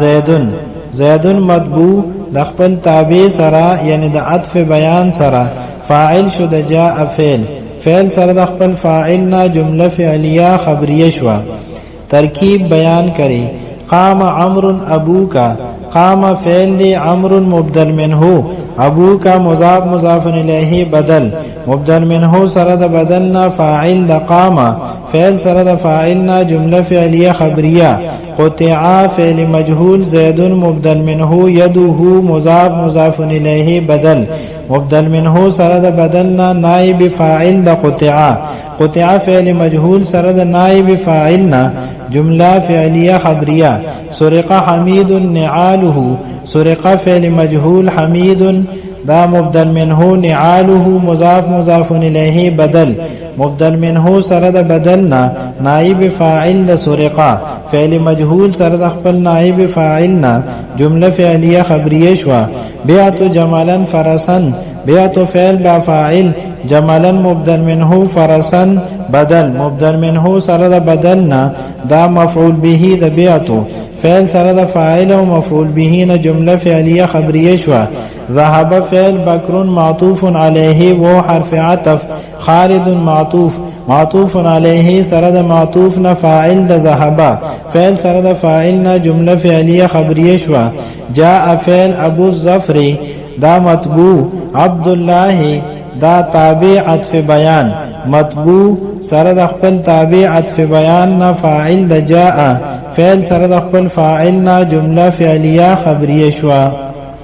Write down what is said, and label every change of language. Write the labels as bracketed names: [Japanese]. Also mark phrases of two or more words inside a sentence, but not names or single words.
[Pashto] زیدن مطبوع د خپل تابع سره یعنی د عطف بیان سره فاعل شو د جاء فعل سره د خپل فاعل نا جمله فعلیه خبریه شو ترکیب بیان کری [Arabic] قام عمرو ابوکا [Pashto] قام فعل لی عمرو مبدل منه ابوکا مضاف الیہ بدل مبدل منه سره د بدلنا فاعل د قام فعل سره د فاعلنا جمله فعلیه خبریه قطع فعل مجهول زید مبدل منه یده مضاف الیہ بدل مبدل منه سره د بدلنا نائب فاعل د قطع فعل مجهول سره د نائب فاعلنا جمله فعلیه خبریه [Arabic] سرق حمید نعاله [Pashto] سرق فعل مجهول حمید دا مبدل منه نعاله مضاف الیہ بدل مبدل منه سره د بدلنا نائب فاعل د سرقا فعل مجهول سره د خپل نائب فاعلنا جمله فعلیه خبریه شوا [Arabic] بیعت جمالا فرسا [Pashto] بیعت فعل با فاعل جمالا مبدل منه فرسا بدل مبدل منه سره د بدلنا دا مفعول به د بیعت فعل سره د فاعل او مفعول به نه جمله فعلیه خبریه شوا ذهب فعل بکر معطوف علیه و حرف عطف خالد معطوف علیه سره د معطوف نه فاعل د ذهب فعل سره د فاعل نه جمله فعلیه خبریه شوا جاء فعل ابو الظفر دا مطبوع عبد الله دا تابع عطف بیان مطبوع سره د خپل تابع عطف بیان نه فاعل د جاء فعل سره د خپل فاعل نه جمله فعلیه خبریه شوا